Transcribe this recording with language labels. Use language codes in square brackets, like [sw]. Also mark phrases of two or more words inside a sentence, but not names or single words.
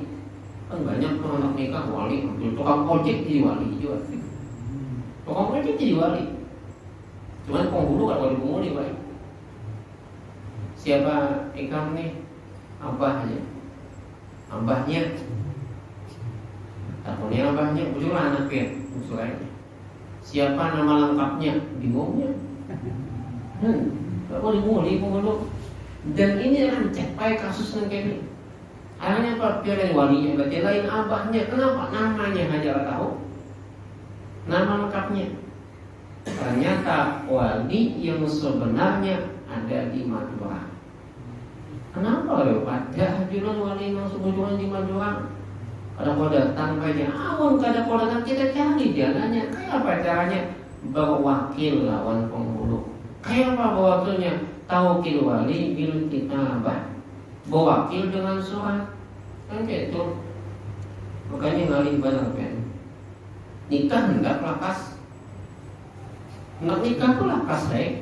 [id] Kan banyak anak nikah wali, ambil tukang ojek jadi wali juga. Tukang ojek jadi wali. Cuman penghulu kan wali penghulu baik. [bjn] Siapa ikam nih? Abahnya. Abahnya. Tahunya abahnya, ujunglah anaknya, usulnya. [id] Siapa nama lengkapnya? Bingungnya. Gak boleh mulai dulu. Dan ini akan mencapai kasus yang kayak ini. Akhirnya apa? Biar walinya, berarti lain abahnya. Kenapa? Namanya hanya tahu. Nama lengkapnya. Ternyata wali yang sebenarnya ada di Madura. Kenapa ya Pak? Hajuran wali yang sebenarnya di Madura. Kalau kau datang kayak awam, kalau kau datang kita cari dia nanya, kayak apa caranya berwakil lawan penghulu? Kayak apa berwakilnya? [ar] Tawakil wali bil kitabah, [id] berwakil dengan surat, kan gitu. [bjn] Makanya ngalih benar kan. Nikah hendak lakas, hendak nikah pun lakas deh.